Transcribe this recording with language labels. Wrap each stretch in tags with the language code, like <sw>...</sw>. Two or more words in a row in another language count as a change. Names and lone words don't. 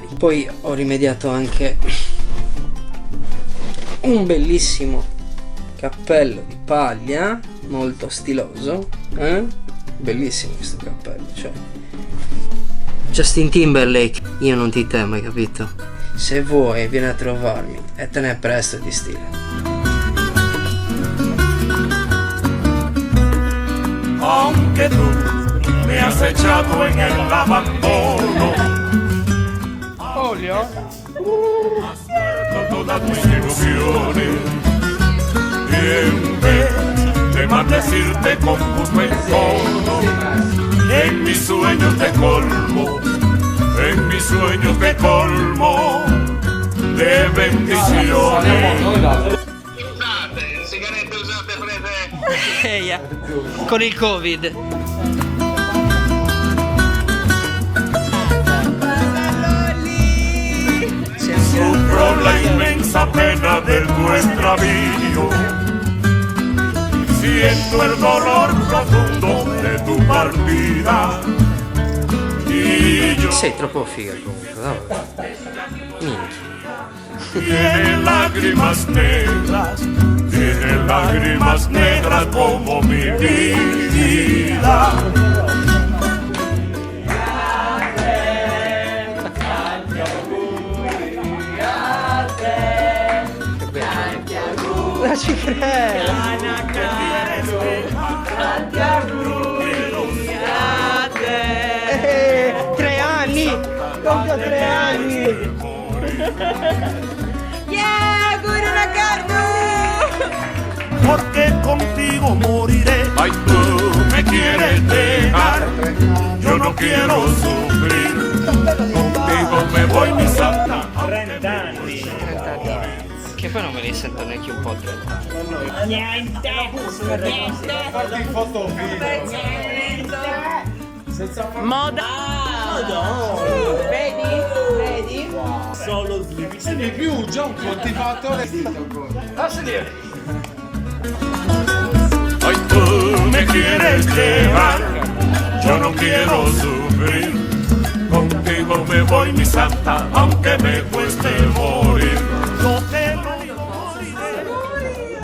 <it>Poi ho rimediato anche un bellissimo cappello di paglia, molto stiloso, bellissimo questo cappello, cioè Justin Timberlake, io non ti temo, hai capito? Se vuoi vieni a trovarmi e te ne presto di stile.</it> <es>Aunque tú me has echado en el abandono,</es> <it>Olio?</it> <es>has muerto todas mis ilusiones, y en vez de maldecirte con justo encono, en mis sueños te colmo, en mis sueños te colmo de bendiciones.</es> <it>Sigarette usate prese Con il Covid.</it> <es>Sufro la inmensa pena de tu extravío, siento el dolor profundo de tu partida, y yo</es> <it>Sei troppo figa comunque, dai. Minchia.</it> <es>tiene lágrimas negras como mi vida.</es> <it>Non ci credo. Tre anni! Compio 3 anni! Yeah, Guru Anacardu!</it> <es>Porque contigo moriré. Ay, tú me quieres dejar, yo no quiero sufrir. Contigo me voy, mi santa.</es> <it>30 anni. Che poi non me li sento neanche un po' troppo. Niente. Moda. Vedi? Solo slip. Se di più, John, ti fatto le</it> <es>Ay, tú me quieres llevar, yo no quiero sufrir. Contigo me voy, mi santa, aunque me cueste morir. Yo te lo moriré.</es>